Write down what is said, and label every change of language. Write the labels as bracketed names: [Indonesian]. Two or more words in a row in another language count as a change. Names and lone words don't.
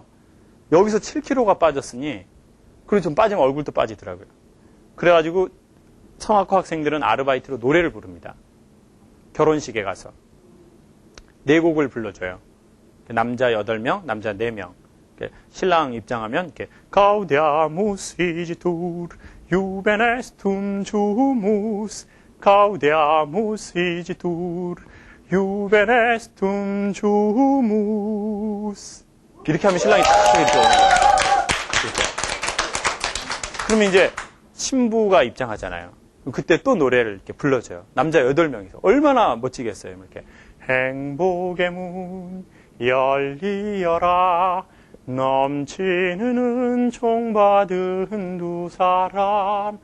[Korean] 여기서 7kg가 빠졌으니 그리고 좀 빠지면 얼굴도 빠지더라고요. 그래가지고 성악과 학생들은 아르바이트로 노래를 부릅니다. 결혼식에 가서 4곡을 불러줘요. [Latin] 남자 8명, 남자 4명. 신랑 입장하면 이렇게 Gaudeamus igitur juvenestum jumus Gaudeamus igitur juvenestum jumus [Korean] 이렇게 하면 신랑이 딱 이렇게 오는 거예요. 이렇게. 그러면 이제 신부가 입장하잖아요. 그때 또 노래를 이렇게 불러줘요. 남자 8명이서. 얼마나 멋지겠어요. 이렇게 행복의 문 열리어라 넘치는 은총 받은 두 사람.